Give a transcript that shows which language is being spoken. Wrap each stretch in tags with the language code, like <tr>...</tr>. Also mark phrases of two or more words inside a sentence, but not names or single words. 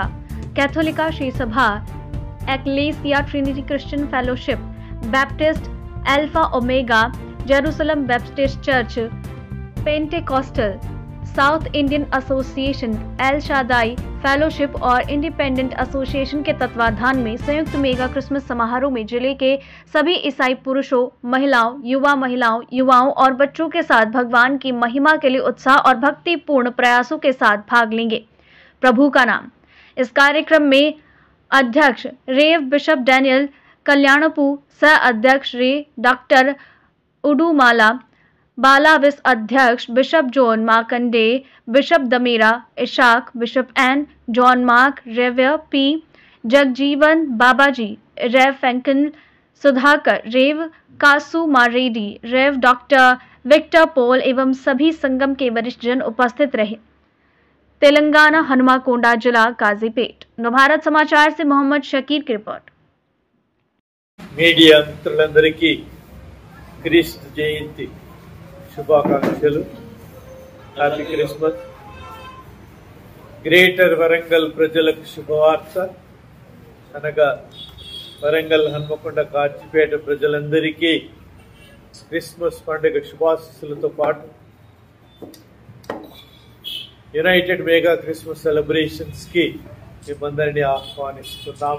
<hi>कैथोलिका श्री सभा एक्लेसिया ट्रिनिटी क्रिश्चियन फेलोशिप बैप्टिस्ट अल्फा ओमेगा जेरूसलम बैप्टिस्ट चर्च पेंटेकोस्टल साउथ इंडियन एसोसिएशन एल शादाई फेलोशिप और इंडिपेंडेंट एसोसिएशन के तत्वाधान में संयुक्त मेगा क्रिसमस समारोह में जिले के सभी ईसाई पुरुषों, महिलाओं, युवाओं और बच्चों के साथ भगवान की महिमा के लिए उत्साह और भक्तिपूर्ण प्रयासों के साथ भाग लेंगे। प्रभु का नाम। इस कार्यक्रम में अध्यक्ष रेव बिशप डैनियल कल्याणपु, सह अध्यक्ष रे डॉक्टर उडुमाला, बालाविस अध्यक्ष बिशप जॉन मार्कंडे, बिशप दमेरा इशाक, बिशप एन जॉन मार्क, रेव पी जगजीवन बाबाजी, रेव फैंकन सुधाकर, रेव कासू मारेडी, रेव डॉक्टर विक्टर पॉल एवं सभी संगम के वरिष्ठ जन उपस्थित रहे। तेलंगाना, हनुमाकोंडा जिला, काजीपेट। नवभारत समाचार से मोहम्मद शकीर की रिपोर्ट।</hi> <te>मीडिया मित्रुలందరికీ క్రీస్తు జయంతి శుభాకాంక్షలు।</te> <en>Happy Christmas.</en> <te>గ్రేటర్ వరంగల్ ప్రజలకు శుభవార్త అనగా వరంగల్, హన్మకొండ, కాచిపేట ప్రజలందరికీ క్రిస్మస్ పండుగ శుభాశీస్సులతో పాటు</te> <en>United Mega Christmas Celebrations</en> <te>కి మిమ్మల్ని ఆహ్వానిస్తున్నాము।</te>